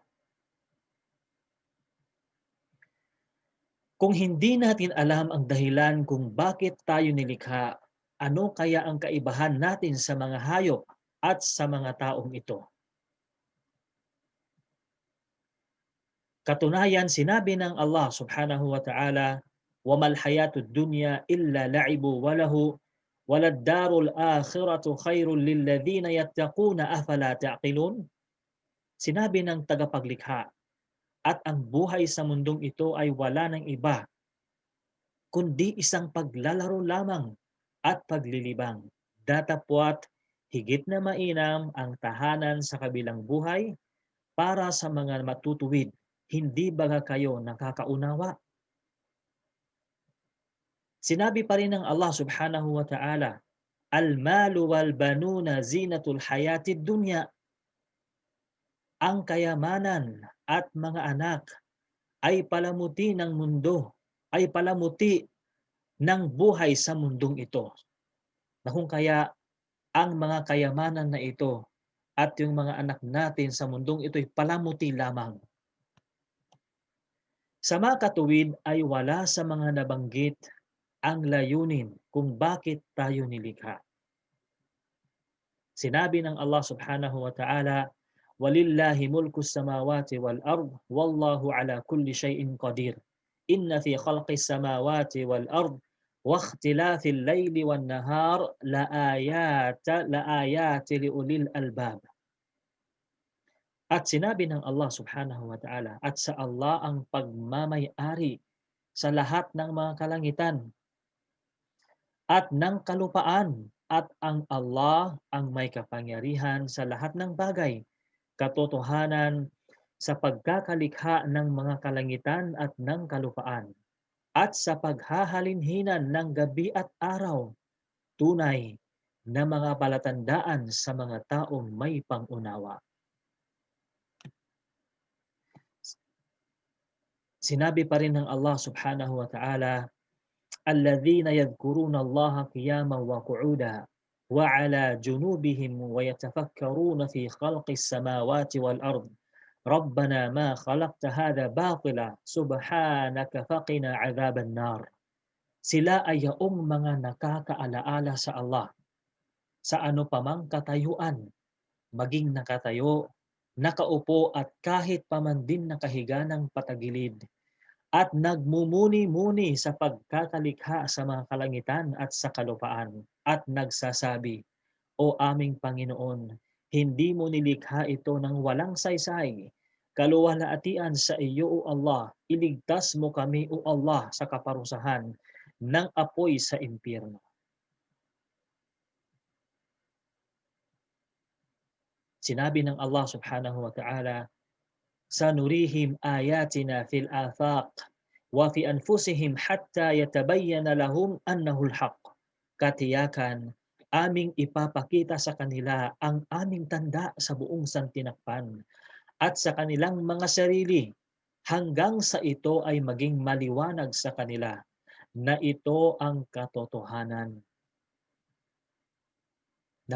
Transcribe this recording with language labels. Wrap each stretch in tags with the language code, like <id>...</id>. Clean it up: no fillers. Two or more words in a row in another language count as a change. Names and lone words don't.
<tl>Kung hindi natin alam ang dahilan kung bakit tayo nilikha, ano kaya ang kaibahan natin sa mga hayop at sa mga taong ito? Katunayan, sinabi ng Allah</tl> <ar>سبحانه وتعالى, وَمَا الْحَيَاةُ الدُّنْيَا إِلَّا لَعِبٌ وَلَهُ وَلَلدَّارُ الْآخِرَةُ خَيْرٌ لِلَّذِينَ يَتَّقُونَ أَفَلَا تَعْقِلُونَ.</ar> <tl>Sinabi ng tagapaglikha, at ang buhay sa mundong ito ay wala ng iba, kundi isang paglalaro lamang at paglilibang. Datapwat, higit na mainam ang tahanan sa kabilang buhay para sa mga matutuwid. Hindi ba kayo nakakaunawa? Sinabi pa rin ng Allah</tl> <ar>سبحانه وتعالى، المال والبنون زينة الحياة الدنيا.</ar> <tl>Ang kayamanan at mga anak ay palamuti ng mundo, ay palamuti ng buhay sa mundong ito. Na kung kaya ang mga kayamanan na ito at yung mga anak natin sa mundong ito ay palamuti lamang. Sa makatuwid ay wala sa mga nabanggit ang layunin kung bakit tayo nilikha. Sinabi ng Allah</tl> <ar>سبحانه وتعالى, وَلِلَّهِ مُلْكُ السَّمَاوَاتِ وَالْأَرْضِ وَاللَّهُ عَلَى كُلِّ شَيْءٍ قَدِيرٌ إِنَّ فِي خَلْقِ السَّمَاوَاتِ وَالْأَرْضِ وَاخْتِلَافِ اللَّيْلِ وَالنَّهَارِ لَآيَاتٍ لِأُولِي الْأَلْبَابِ.</ar> <tl>At sinabi ng Allah</tl> <ar>سبحانه وتعالى,</ar> <tl>at sa Allah ang pagmamay-ari sa lahat ng mga kalangitan at ng kalupaan, at ang Allah ang may kapangyarihan sa lahat ng bagay. Katotohanan sa pagkakalikha ng mga kalangitan at ng kalupaan at sa paghahalinhinan ng gabi at araw, tunay na mga palatandaan sa mga taong may pangunawa. Sinabi pa rin ng Allah</tl> <ar>سبحانه وتعالى, الذين يذكرون الله قياما وقعودا وعلى جنوبهم ويتفكرون في خلق السماوات والأرض ربنا ما خلقت هذا باطلا سبحانك فقنا عذاب النار.</ar> <tl>Sila ay yaong mga nakakaalaala sa Allah sa ano pamang katayuan, maging nakatayo, nakaupo at kahit paman din nakahiga ng patagilid, at nagmumuni-muni sa pagkakalikha sa mga kalangitan at sa kalupaan, at nagsasabi, O aming Panginoon, hindi mo nilikha ito ng walang saysay. Kaluwalhatian sa iyo, O Allah, iligtas mo kami, O Allah, sa kaparusahan ng apoy sa impyerno. Sinabi ng Allah</tl> <ar>سبحانه وتعالى، سنريهم آياتنا في الآفاق وفي أنفسهم حتى يتبين لهم أنه الحق.</ar> <tl>Katiyakan, aming ipapakita sa kanila ang aming tanda sa buong santinakpan at sa kanilang mga sarili hanggang sa ito ay maging maliwanag sa kanila na ito ang katotohanan.</tl>